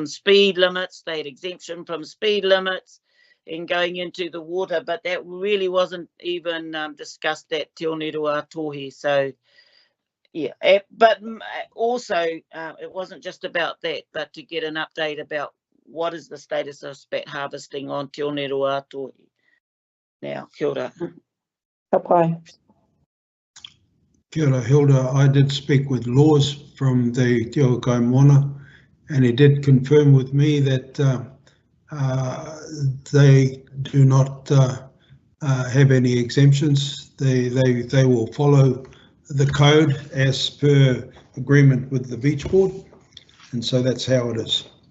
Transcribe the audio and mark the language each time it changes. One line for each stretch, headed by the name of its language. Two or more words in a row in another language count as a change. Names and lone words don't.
English: They had exemption from speed limits. and going into the water, but that really wasn't even discussed at Te Oneroa-a-Tōhe. So, yeah, but also it wasn't just about that, but to get an update about what is the status of spat harvesting on Te Oneroa-a-Tōhe now.
Māori: Kia ora.
English: Okay.
Māori: Kia ora, Hilda.
English: I did speak with Laws from the Te Ao Kaimona, and he did confirm with me that they do not have any exemptions. They will follow the code as per agreement with the beach board, and so that's how it is.